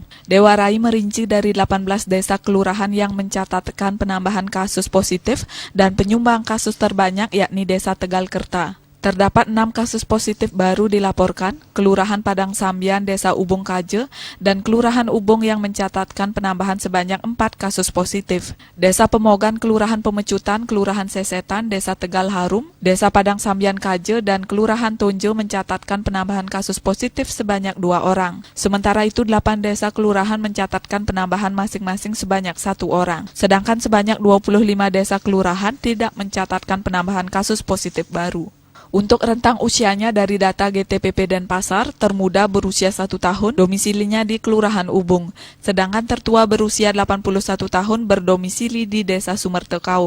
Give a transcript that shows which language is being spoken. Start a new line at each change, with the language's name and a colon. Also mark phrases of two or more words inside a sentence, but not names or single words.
Indonesian: Dewa Rai merinci dari 18 desa kelurahan yang mencatatkan penambahan kasus positif dan penyumbang kasus terbanyak yakni Desa Tegalkerta. Terdapat 6 kasus positif baru dilaporkan, Kelurahan Padang Sambian, Desa Ubung Kaje, dan Kelurahan Ubung yang mencatatkan penambahan sebanyak 4 kasus positif. Desa Pemogan, Kelurahan Pemecutan, Kelurahan Sesetan, Desa Tegal Harum, Desa Padang Sambian Kaje, dan Kelurahan Tonjo mencatatkan penambahan kasus positif sebanyak 2 orang. Sementara itu 8 desa kelurahan mencatatkan penambahan masing-masing sebanyak 1 orang. Sedangkan sebanyak 25 desa kelurahan tidak mencatatkan penambahan kasus positif baru. Untuk rentang usianya dari data GTPP Denpasar, termuda berusia 1 tahun, domisilinya di Kelurahan Ubung, sedangkan tertua berusia 81 tahun berdomisili di Desa Sumertekau.